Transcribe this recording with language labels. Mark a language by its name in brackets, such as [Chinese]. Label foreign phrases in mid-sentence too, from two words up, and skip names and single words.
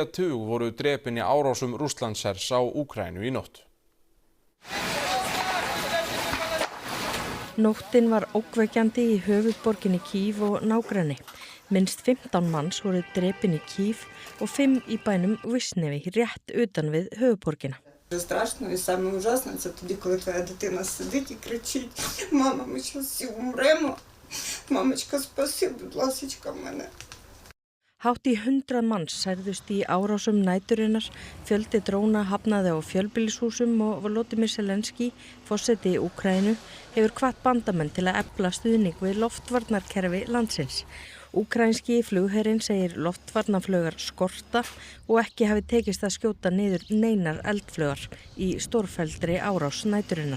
[Icelandic] tug voru drepin í árásum Rússlandshers á Úkraínu í nótt. Nóttin var ógnvekjandi í höfuðborginni Kív og nágrenni. Minnst 15 manns voru drepin í Kyiv og 5 í bænum Visnevi rétt utan við höfuðborgina. [Ukrainian] Страшно і саме ужасно це тоді, коли твоя дитина сидить і кричить: "Мама, ми зараз всі умремо. Мамочка, спаси, будь ласочка, мене." [Icelandic] Hátt í 100 manns særðust í árásum næturinnar, fjöldi dróna hafnaði á fjölbýlishúsum og Volodymyr Zelensky, forseti Úkraínu, hefur hvatt bandamenn til að efla stuðning við loftvarnarkerfi landsins. Úkraínski flugherinn segir loftvarnarflaugar skorta og ekki hafi tekist að skjóta niður neinar eldflaugar í stórfelldri árás næturinnar.